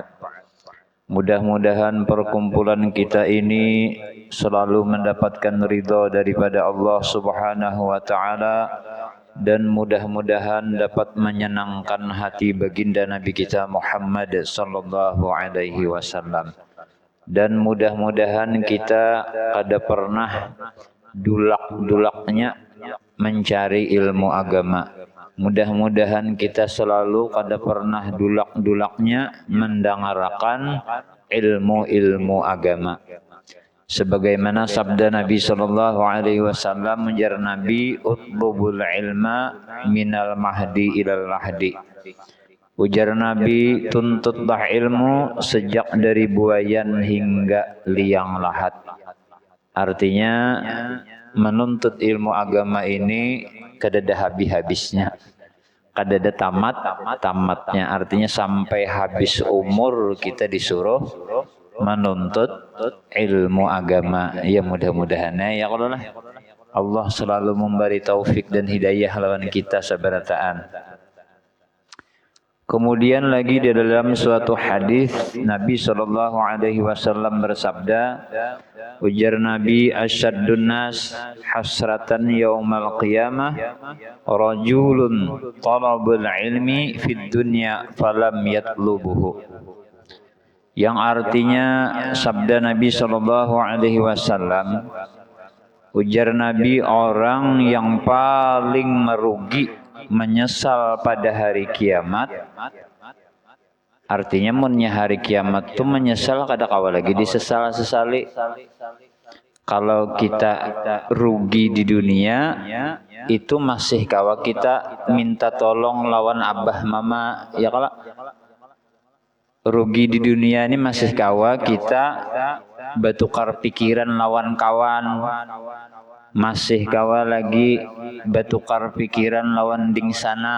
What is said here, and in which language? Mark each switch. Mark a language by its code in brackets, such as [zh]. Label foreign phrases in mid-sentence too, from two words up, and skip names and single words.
[id] Mudah-mudahan perkumpulan kita ini selalu mendapatkan ridha daripada Allah [ar] سبحانه وتعالى [id] dan mudah-mudahan dapat menyenangkan hati baginda Nabi kita Muhammad [ar] صلى الله عليه وسلم. [bjn] Dan mudah-mudahan kita kada pernah dulak-dulaknya mencari ilmu agama. Mudah-mudahan kita selalu kada pernah dulak-dulaknya mendengarkan ilmu-ilmu agama. Sebagaimana sabda Nabi [ar] صلى الله عليه وسلم, [bjn] menjar Nabi, [ar] اطلبوا العلم من المهد إلى اللحد. [bjn] Ujar Nabi, tuntutlah ilmu sejak dari buayan hingga liang lahat. Artinya menuntut ilmu agama ini kada ada habis-habisnya, kada ada tamatnya. [id] Artinya sampai habis umur kita disuruh menuntut ilmu agama. [bjn] Ya mudah-mudahan [ar] يا الله [bjn] selalu memberi taufik dan hidayah lawan kita sabarataan. Kemudian lagi di dalam suatu hadis Nabi [ar] صلى الله عليه وسلم [bjn] bersabda, ujar Nabi, [ar] أشد الناس حسرة يوم القيامة رجل طلب العلم في الدنيا فلم يطلبه. [id] Yang artinya sabda Nabi [ar] صلى الله عليه وسلم, [id] ujar Nabi, orang yang paling merugi, menyesal pada hari kiamat. [bjn] Artinya munnya hari kiamat tu menyesal kada kawa lagi disesal-sesali. Kalau kita rugi di dunia itu masih kawa kita minta tolong lawan abah mama, ya kalau rugi di dunia ini masih kawa kita bertukar pikiran lawan kawan, masih kawa lagi bertukar pikiran lawan ding sanak.